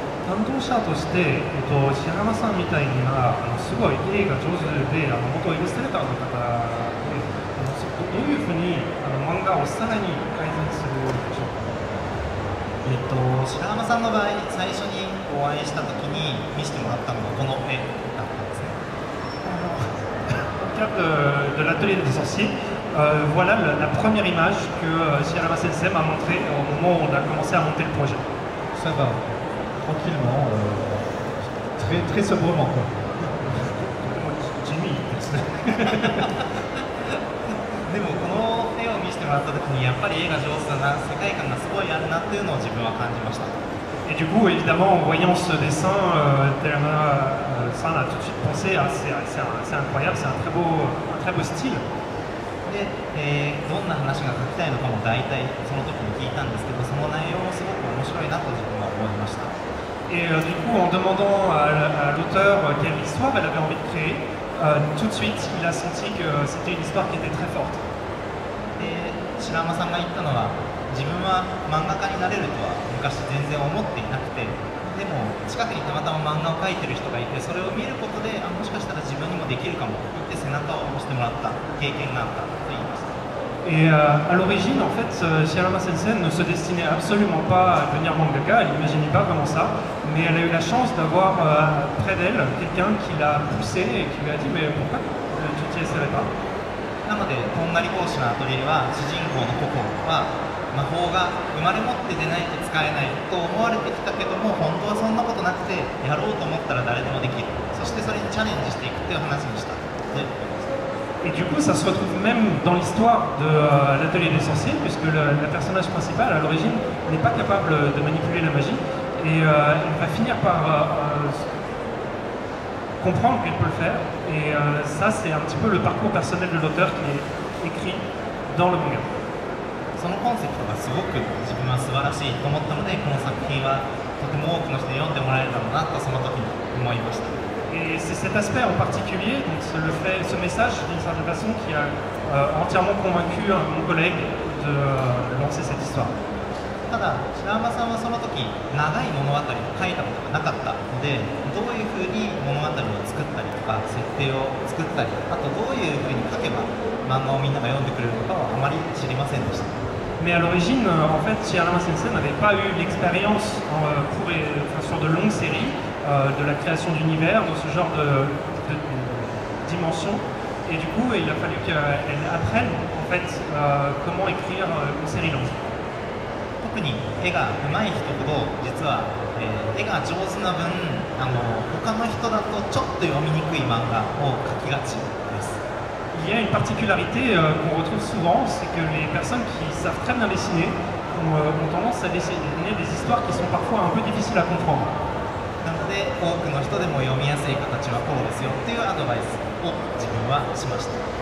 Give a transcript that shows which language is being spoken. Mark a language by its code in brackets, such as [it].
[ja] 担当者として、白浜さんみたいなすごい絵が上手で元イラストレーターの方でどういうふうに漫画をさらに改善するでしょうか。白浜さんの場合、最初にお会いした時に見せてもらったのがこの絵だったんですね。 [fr] Au cadre de l'atelier des sorciers, voilà la première image que Shirama Sensei m'a montrée au moment où on a commencé à monter le projet. Ça va, tranquillement, très sobrement quoi. Jimmy. [ja] でもこの絵を見せてもらった時にやっぱり絵が上手だな、世界観がすごいあるなっていうのを自分は感じました。 [fr] Et du coup, évidemment, en voyant ce dessin, Terama San a tout de suite pensé à c'est incroyable, c'est un très beau style. [ja] で、どんな話が書きたいのかも大体その時に聞いたんですけど、その内容もすごく面白いなと自分は思いました。 [fr] Et du coup, en demandant à l'auteur quelle histoire elle avait envie de créer, tout de suite, il a senti que c'était une histoire qui était très forte. [ja] で、白浜さんが言ったのは、自分は漫画家になれるとは昔全然思っていなくて、でも近くにたまたま漫画を描いてる人がいて、それを見ることでもしかしたら自分にもできるかもと言って背中を押してもらった経験があったと言いました。 [fr] Et à l'origine, en fait, Shirama Sensei ne se destinait absolument pas à devenir mangaka, elle n'imaginait pas vraiment ça, mais elle a eu la chance d'avoir près d'elle quelqu'un qui l'a poussé et qui lui a dit mais pourquoi tu t'y essaierais pas. [ja] なので、とんがり帽子のアトリエは主人公のココは魔法が生まれ持って出ないと使えないと思われてきたけども、本当はそんなことなくて、やろうと思ったら誰でもできる、そしてそれにチャレンジしていくという話にしたということです。 [fr] Et du coup, ça se retrouve même dans l'histoire de l'atelier des sorciers, puisque la personnage principale, à l'origine, n'est pas capable de manipuler la magie, et elle va finir par comprendre qu'elle peut le faire, et ça, c'est un petit peu le parcours personnel de l'auteur qui est écrit dans le manga. [ja] そのコンセプトがすごく自分は素晴らしいと思ったので、この作品はとても多くの人に読んでもらえるだろうなとその時に思いました。 [fr] Et c'est cet aspect en particulier, donc ce message d'une certaine façon qui a entièrement convaincu mon collègue de lancer cette histoire. [ja] ただ、白浜さんはその時長い物語を書いたことがなかったので、どういうふうに物語を作ったりとか設定を作ったり、あとどういうふうに書けば漫画をみんなが読んでくれるのかはあまり知りませんでした。 [fr] Mais à l'origine, en fait, Shirama Sensei n'avait pas eu l'expérience sur de longues séries, de la création d'univers, dans ce genre de dimension. Et du coup, il a fallu qu'elle apprenne en fait, comment écrire une série longue. [ja] 特に絵が上手い人ほど実は、絵が上手な分他の人だとちょっと読みにくい漫画を描きがちです。 [fr] Il y a une particularité qu'on retrouve souvent, c'est que les personnes qui savent très bien dessiner ont tendance à dessiner des histoires qui sont parfois un peu difficiles à comprendre. [ja] なので多くの人でも読みやすい形はこうですよっていうアドバイスを自分はしました。